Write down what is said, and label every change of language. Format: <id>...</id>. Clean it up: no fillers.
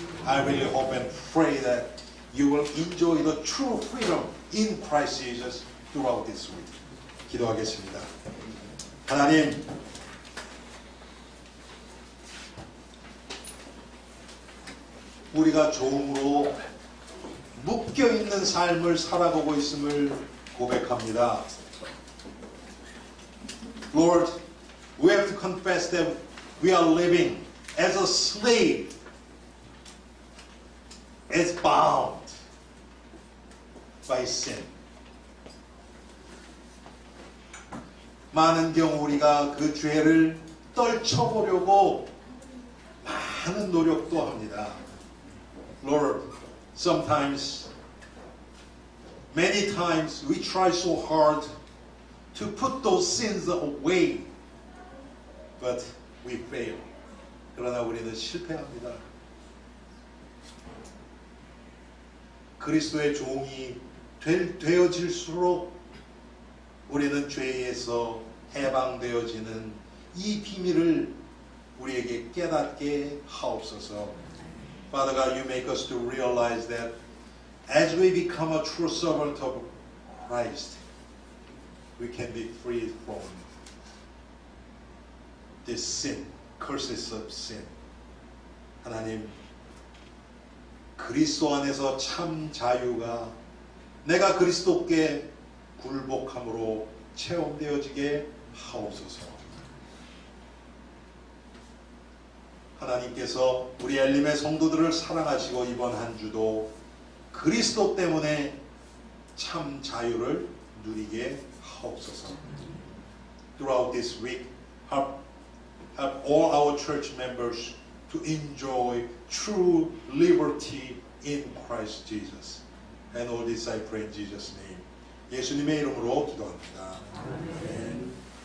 <en>I really hope and pray that you will enjoy the true freedom in Christ Jesus throughout this week.</en> <ko>기도하겠습니다. 하나님, 우리가 종으로 묶여있는 삶을 살아가고 있음을 고백합니다.</ko> <en>Lord, we have to confess that we are living as a slave, as bound by sin.</en> <ko>많은 경우 우리가 그 죄를 떨쳐보려고 많은 노력도 합니다.</ko> <en>Lord, sometimes, many times we try so hard to put those sins away, but we fail.</en> <ko>그러나 우리는 실패합니다. 그리스도의 종이 되어질수록 우리는 죄에서 해방되어지는 이 비밀을 우리에게 깨닫게 하옵소서.</ko> <en>Father God, you make us to realize that as we become a true servant of Christ, we can be free from this sin, curses of sin.</en> <ko>하나님, 그리스도 안에서 참 자유가 내가 그리스도께 굴복함으로 체험되어지게 하옵소서. 하나님께서 우리 엘림의 성도들을 사랑하시고 이번 한 주도 그리스도 때문에 참 자유를 누리게 하옵소서.</ko> <en>Throughout this week, help all our church members to enjoy true liberty in Christ Jesus. And all this I pray in Jesus' name.</en> <ko>예수님의 이름으로 기도합니다. 아멘.</ko>